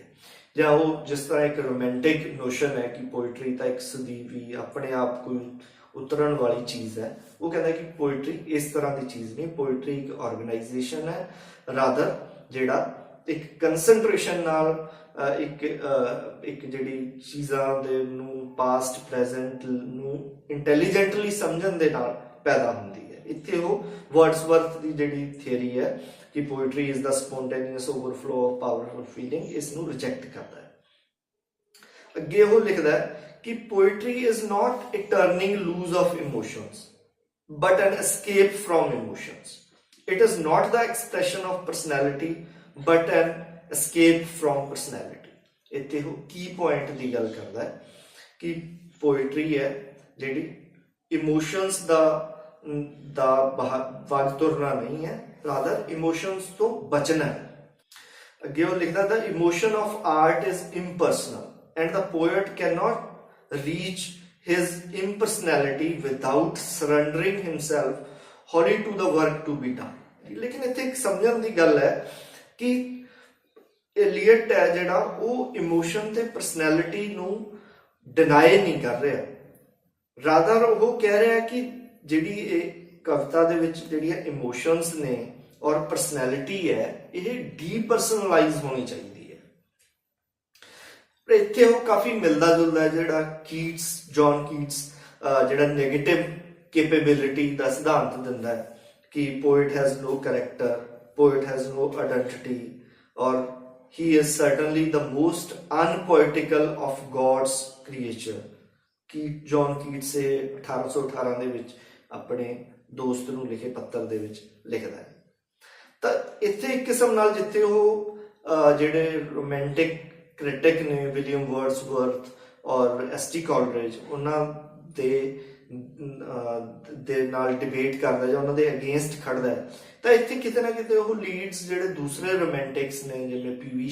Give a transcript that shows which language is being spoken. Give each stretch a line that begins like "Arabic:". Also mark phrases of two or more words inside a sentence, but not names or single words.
Punjabi: ਜਾਂ ਉਹ ਜਿਸ ਤਰ੍ਹਾਂ ਇੱਕ
English: romantic notion
Punjabi: ਹੈ ਕਿ ਪੋਇਟਰੀ ਤਾਂ ਇੱਕ ਸਦੀਵੀ ਆਪਣੇ ਆਪ ਕੋਈ ਉਤਰਨ ਵਾਲੀ ਚੀਜ਼ ਹੈ, ਉਹ ਕਹਿੰਦਾ ਕਿ ਪੋਇਟਰੀ ਇਸ ਤਰ੍ਹਾਂ ਦੀ ਚੀਜ਼ ਨਹੀਂ, ਪੋਇਟਰੀ ਇੱਕ ਆਰਗੇਨਾਈਜੇਸ਼ਨ ਹੈ, ਰਾਦਰ ਜਿਹੜਾ ਇੱਕ ਕੰਸੈਂਟਰੇਸ਼ਨ ਨਾਲ ਇੱਕ ਜਿਹੜੀ ਚੀਜ਼ਾਂ ਦੇ ਨੂੰ
English: past present
Punjabi: ਨੂੰ ਇੰਟੈਲੀਜੈਂਟਲੀ ਸਮਝਣ ਦੇ ਨਾਲ ਪੈਦਾ ਹੁੰਦੀ ਹੈ। ਇੱਥੇ ਉਹ ਵਰਡਸਵਰਥ ਦੀ ਜਿਹੜੀ ਥਿਊਰੀ ਹੈ ਕਿ
English: poetry is the spontaneous overflow of powerful feeling,
Punjabi: ਇਸ ਨੂੰ ਰਿਜੈਕਟ ਕਰਦਾ ਹੈ। ਅੱਗੇ ਉਹ ਲਿਖਦਾ ਹੈ ਕਿ
English: poetry is not a turning loose of emotions, but an escape from emotions. It is not the expression of personality, but an escape from personality.
Punjabi: ਇੱਥੇ ਉਹ ਕੀ ਪੁਆਇੰਟ ਦੀ ਗੱਲ ਕਰਦਾ ਹੈ ਕਿ ਪੋਇਟਰੀ ਹੈ ਜਿਹੜੀ ਇਮੋਸ਼ਨਸ ਦਾ ਵੱਲ ਤੁਰਨਾ ਨਹੀਂ ਹੈ, ਰਾਦਰ ਇਮੋਸ਼ਨਸ ਤੋਂ ਬਚਣਾ ਹੈ। ਅੱਗੇ ਉਹ ਲਿਖਦਾ
English: the emotion of art is impersonal and the poet cannot reach his impersonality without surrendering himself wholly to the work to be done।
Punjabi: ਲੇਕਿਨ ਇੱਥੇ ਇੱਕ ਸਮਝਣ ਦੀ ਗੱਲ ਹੈ ਕਿ ਐਲੀਅਟ ਹੈ ਜਿਹੜਾ ਉਹ ਇਮੋਸ਼ਨ ਤੇ ਪਰਸਨੈਲਿਟੀ ਨੂੰ ਡਿਨਾਈ ਨਹੀਂ ਕਰ ਰਿਹਾ, ਰਾਦਰ ਉਹ ਕਹਿ ਰਿਹਾ ਕਿ ਜਿਹੜੀ ਇਹ ਕਵਿਤਾ ਦੇ ਵਿੱਚ ਜਿਹੜੀਆਂ ਇਮੋਸ਼ਨਸ ਨੇ ਔਰ ਪਰਸਨੈਲਿਟੀ ਹੈ ਇਹ ਡੀਪਰਸਨਲਾਈਜ਼ ਹੋਣੀ ਚਾਹੀਦੀ ਹੈ। ਪਰ ਇੱਥੇ ਉਹ ਕਾਫੀ ਮਿਲਦਾ ਜੁਲਦਾ ਹੈ ਜਿਹੜਾ ਜੌਨ ਕੀਟਸ ਜਿਹੜਾ ਨੈਗੇਟਿਵ ਕੈਪੇਬਿਲਿਟੀ ਦਾ ਸਿਧਾਂਤ ਦਿੰਦਾ ਹੈ कि
English: poet has no character, poet has no identity, or he is certainly the most unpoetical of God's creature।
Punjabi: कि जॉन कीट्स 1818 ਦੇ ਵਿੱਚ ਆਪਣੇ ਦੋਸਤ ਨੂੰ ਲਿਖੇ ਪੱਤਰ ਦੇ ਵਿੱਚ ਲਿਖਦਾ ਹੈ। ਤਾਂ ਇੱਥੇ ਇੱਕ ਕਿਸਮ ਨਾਲ ਜਿੱਥੇ ਉਹ ਜਿਹੜੇ
English: romantic critic
Punjabi: ਨੇ ਵਿਲੀਅਮ ਵਰਡਸਵਰਥ ਔਰ ਐਸ.ਟੀ. ਕਾਲਰਿਜ ਉਹਨਾਂ ਦੇ ਨਾਲ ਡਿਬੇਟ ਕਰਦਾ ਜਾਂ ਉਹਨਾਂ ਦੇ ਅਗੇਂਸਟ ਖੜਦਾ ਹੈ, ਤਾਂ ਇੱਥੇ ਕਿਤੇ ਨਾ ਕਿਤੇ ਉਹ ਲੀਡਸ ਜਿਹੜੇ ਦੂਸਰੇ ਰੋਮਾਂਟਿਕਸ ਨੇ ਜਿਵੇਂ ਪੀ.ਵੀ.